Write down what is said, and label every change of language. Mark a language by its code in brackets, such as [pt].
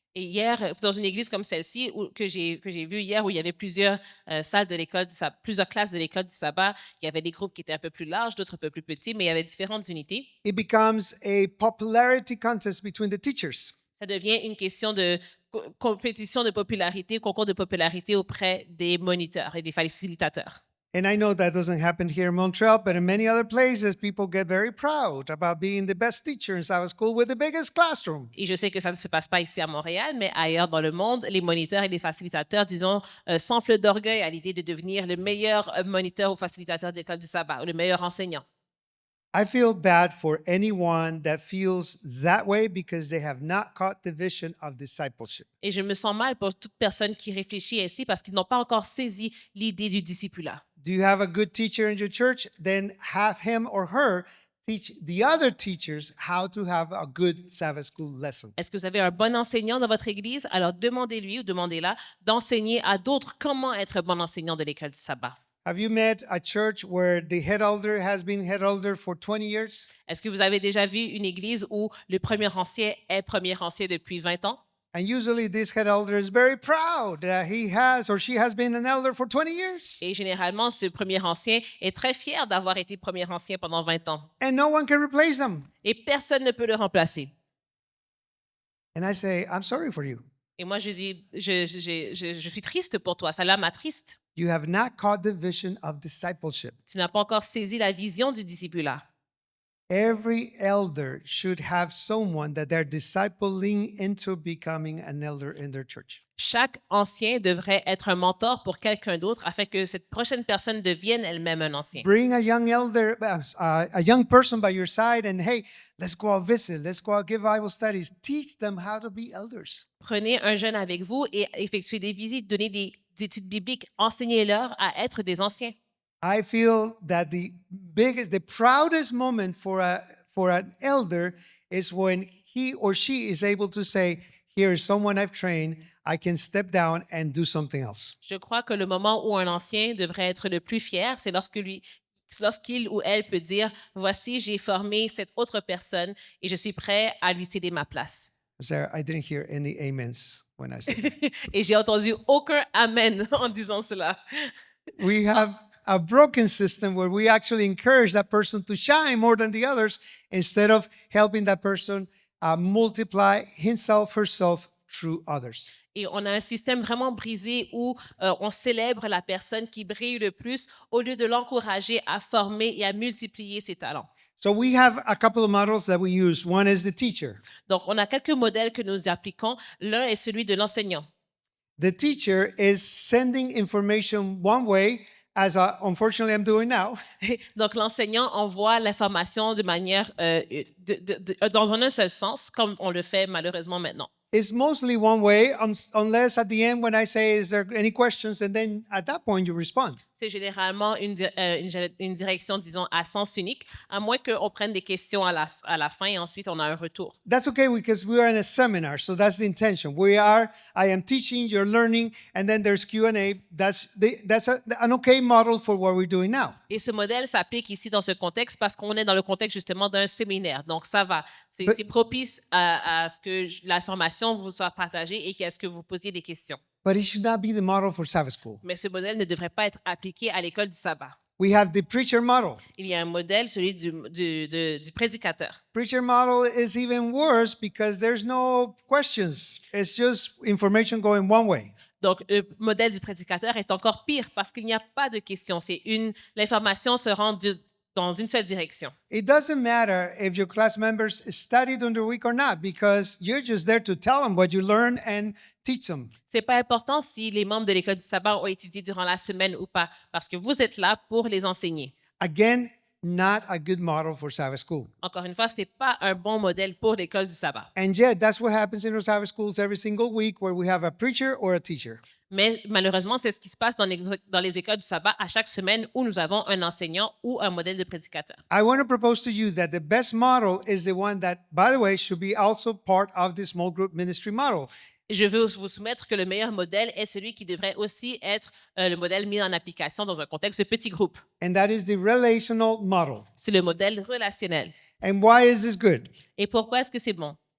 [fr] Et hier, dans une église comme celle-ci, que j'ai vue hier, où il y avait plusieurs salles de l'école plusieurs classes de l'école du sabbat, il y avait des groupes qui étaient un peu plus larges, d'autres un peu plus petits, mais il y avait différentes unités. [en] It becomes a popularity contest between the teachers. [fr] Ça devient une question de compétition de popularité, concours de popularité auprès des moniteurs et des facilitateurs. [en] And I know that doesn't happen here in Montreal, but in many other places, people get very proud about being the best teacher in Sabbath school with the biggest classroom. [fr] Et je sais que ça ne se passe pas ici à Montréal, mais ailleurs dans le monde, les moniteurs et les facilitateurs, disons, s'enflent d'orgueil à l'idée de devenir le meilleur moniteur ou facilitateur d'école du sabbat, ou le meilleur enseignant. [en] I feel bad for anyone that feels that way because they have not caught the vision of discipleship. [fr] Et je me sens mal pour toute personne qui réfléchit ainsi parce qu'ils n'ont pas encore saisi l'idée du discipulat. [en] Do you have a good teacher in your church? Then have him or her teach the other teachers how to have a good Sabbath school lesson. [fr] Est-ce que vous avez un bon enseignant dans votre église? Alors demandez-lui ou demandez-la d'enseigner à d'autres comment être un bon enseignant de l'école du sabbat. [en] Have you met a church where the head elder has been head elder for 20 years? [fr] Est-ce que vous avez déjà vu une église où le premier ancien est premier ancien depuis 20 ans? [en] And usually this head elder is very proud that he has or she has been an elder for 20 years. [fr] Et généralement, ce premier ancien est très fier d'avoir été premier ancien pendant 20 ans. [en] And no one can replace them. [fr] Et personne ne peut le remplacer. [en] And I say, I'm sorry for you. [fr] Et moi, je dis, je suis triste pour toi, ça m'attriste. [en] You have not caught the vision of discipleship. [fr] Tu n'as pas encore saisi la vision du discipulat. [en] Every elder should have someone that they're discipling into becoming an elder in their church. [fr] Chaque ancien devrait être un mentor pour quelqu'un d'autre afin que cette prochaine personne devienne elle-même un ancien. [en] Bring a young elder, a young person by your side, and hey, let's go out visit, let's go out give Bible studies. Teach them how to be elders. [fr] Prenez un jeune avec vous et effectuez des visites, donnez des études bibliques, enseignez-leur à être des anciens. [en] I feel that the proudest moment for an elder is when he or she is able to say, here is someone I've trained, I can step down and do something else. [fr] Je crois que le moment où un ancien devrait être le plus fier, c'est lorsqu'il ou elle peut dire, voici, j'ai formé cette autre personne et je suis prêt à lui céder ma place. [en] Sarah, I didn't hear any amens when I said that. [fr] Et j'ai entendu aucun amen en disant cela. [en] We have a broken system where we actually encourage that person to shine more than the others instead of helping that person multiply himself, herself through others. [fr] Et on a un système vraiment brisé où on célèbre la personne qui brille le plus au lieu de l'encourager à former et à multiplier ses talents. [en] So we have a couple of models that we use. One is the teacher. [fr] Donc, on a quelques modèles que nous appliquons. L'un est celui de l'enseignant. [en] The teacher is sending information one way, as unfortunately I'm doing now. [fr] Donc, l'enseignant envoie l'information de manière dans un seul sens, comme on le fait malheureusement maintenant. [en] It's mostly one way, unless at the end when I say, is there any questions? And then at that point you respond. [fr] C'est généralement une direction, disons, à sens unique, à moins qu'on prenne des questions à la fin et ensuite on a un retour. [en] That's okay because we are in a seminar, so that's the intention. I am teaching, you're learning, and then there's Q&A. That's an okay model for what we're doing now. [fr] Et ce modèle s'applique ici dans ce contexte parce qu'on est dans le contexte justement d'un séminaire. Donc, ça va. C'est propice à ce que l'information vous soit partagée et qu'à ce que vous posiez des questions. [en] But it should not be the model for Sabbath school. [fr] Mais ce modèle ne devrait pas être appliqué à l'école du sabbat. [en] We have the preacher model. [fr] Il y a un modèle, celui du prédicateur. [en] Preacher model is even worse because there's no questions. It's just information going one way. [fr] Donc, le modèle du prédicateur est encore pire parce qu'il n'y a pas de questions. L'information se rend dans une seule direction. [en] It doesn't matter if your class members studied during the week or not because you're just there to tell them what you learned and teach them. [fr] C'est pas important si les membres de l'école du sabbat ont étudié durant la semaine ou pas, parce que vous êtes là pour les enseigner. [en] Again, not a good model for Sabbath school. [fr] Encore une fois, ce n'est pas un bon modèle pour l'école du sabbat. [en] And yet, that's what happens in our Sabbath schools every single week where we have a preacher or a teacher. [fr] Mais malheureusement, c'est ce qui se passe dans les écoles du sabbat à chaque semaine où nous avons un enseignant ou un modèle de prédicateur. [en] I want to propose to you that the best model is the one that, by the way, should be also part of the small group ministry model. [fr] Je veux vous soumettre que le meilleur modèle est celui qui devrait aussi être le modèle mis en application dans un contexte de petit groupe. [en] And that is the relational model. [fr] C'est le modèle relationnel. [en] And why is this good? [fr] Et pourquoi est-ce que c'est bon?